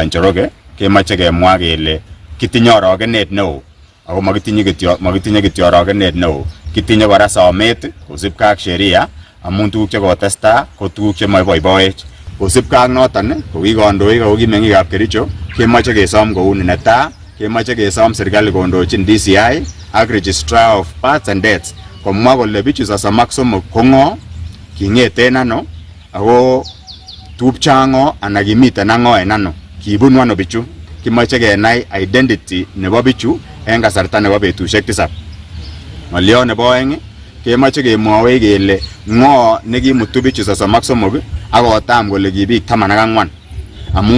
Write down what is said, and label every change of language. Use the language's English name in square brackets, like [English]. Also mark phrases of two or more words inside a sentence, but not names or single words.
[Kipsigis] Njoroge, kemache kemwa kele kitinye orogenet neo ako makitinye kityo orogenet neo, kitinye kora somet kosibkei ak sheria amun tuguk chekotestai ko tuguk chemaiboiboech. Kosibkei ak noton ko ki kandoik ako ki meng'ikab Kericho kemache kesom kouni. Netai kemache kesom serikali kondochin DCI ak [English] registrar of births and deaths [Kipsigis] komwa kole bichu 33 ko ng'o, king'eten ano ako tupcha ng'o anan kimiten ng'o en ano, kibunu ano bichu. Kimache kenai identity nebo bichu en kasarta nebo betusiek 7. Ng'olyo nebo oeng kemache kemwowech kele ng'o nekimutu bichu 33 akotam kole ki biik 14 amun